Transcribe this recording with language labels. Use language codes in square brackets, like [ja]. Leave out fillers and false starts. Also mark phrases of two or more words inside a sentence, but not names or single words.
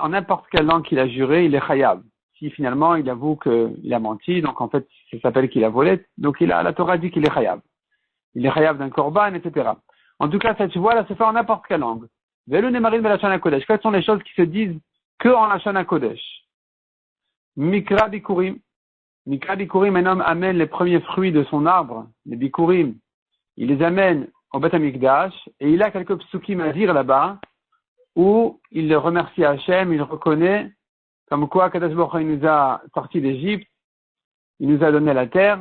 [fr] En n'importe quelle langue qu'il a juré, il est chayav. Si finalement il avoue qu'il a menti, donc en fait, ça s'appelle qu'il a volé. Donc la Torah dit qu'il est chayav. Il est chayav d'un korban, etc. En tout cas, cette chevoua-là se fait en n'importe quelle langue. [he] ואלו נאמרין בלשון הקודש. [fr] Quelles sont les choses qui se disent que en [he] לשון הקודש? מקרא ביכורים. מקרא ביכורים, [fr] un homme amène les premiers fruits de son arbre, les bikurim. Il les amène au [he] בית המקדש [fr] et il a quelques psukim à dire là-bas où il remercie Hachem, il reconnaît comme quoi [he] קדוש ברוך הוא [fr] nous a sortis d'Égypte, il nous a donné la terre.